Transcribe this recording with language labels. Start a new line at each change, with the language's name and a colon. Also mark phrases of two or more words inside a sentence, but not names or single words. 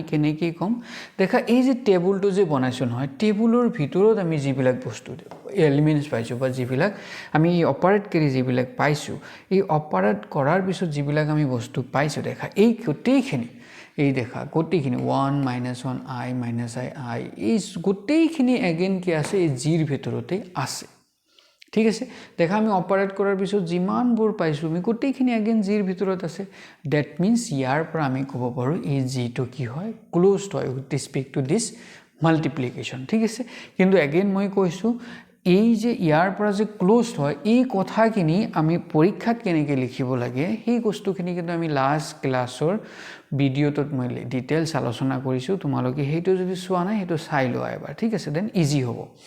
Assamese: কেনেকৈ কম দেখা এই যে টেবুলটো যে বনাইছো নহয় টেবুলৰ ভিতৰত আমি যিবিলাক বস্তু এলিমেন্টস পাইছো বা যিবিলাক আমি অপাৰেট কৰি যিবিলাক পাইছো এই অপাৰেট কৰাৰ পিছত যিবিলাক আমি বস্তু পাইছো দেখা এই গোটেইখিনি এই দেখা গোটেইখিনি 1 - 1 I - I এই গোটেইখিনি এগেইন কি আছে এই জিৰ ভিতৰতে আছে ঠিক আছে দেখা আমি অপাৰেট কৰাৰ পিছত যিমানবোৰ পাইছো আমি গোটেইখিনি এগেইন জিৰ ভিতৰত আছে
English: that means
Assamese: ইয়াৰ পৰা আমি ক'ব পাৰো এই জিটো কি হয় ক্লোজড হয়
English: with respect to this multiplication
Assamese: ঠিক আছে কিন্তু এগেইন মই কৈছো এই যে ইয়াৰ পৰা যে ক্লোজড হয় এই কথাখিনি আমি পৰীক্ষাত কেনেকৈ লিখিব লাগে সেই বস্তুখিনি কিন্তু আমি লাষ্ট ক্লাছৰ ভিডিওটোত মই ডিটেইলছ আলোচনা কৰিছো তোমালোকে হেইটো যদি চোৱা নাই হেটো চাই লোৱা এবাৰ ঠিক আছে
English: then easy
Assamese: হ'ব